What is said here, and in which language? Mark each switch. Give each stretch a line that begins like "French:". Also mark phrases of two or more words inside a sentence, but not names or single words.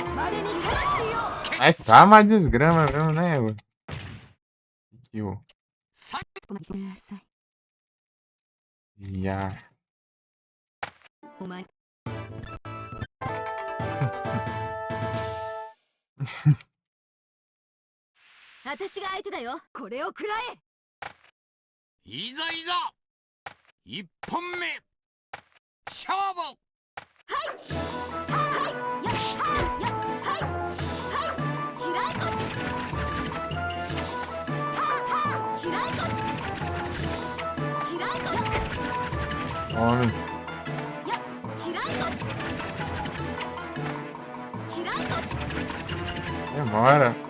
Portuguese: Aí tá uma desgrama mesmo, né?
English: Kill. Yeah.
Japanese: 私が相手だよ。これを食らえ。いざいざ一本目勝負。
Portuguese: Homem. Demora.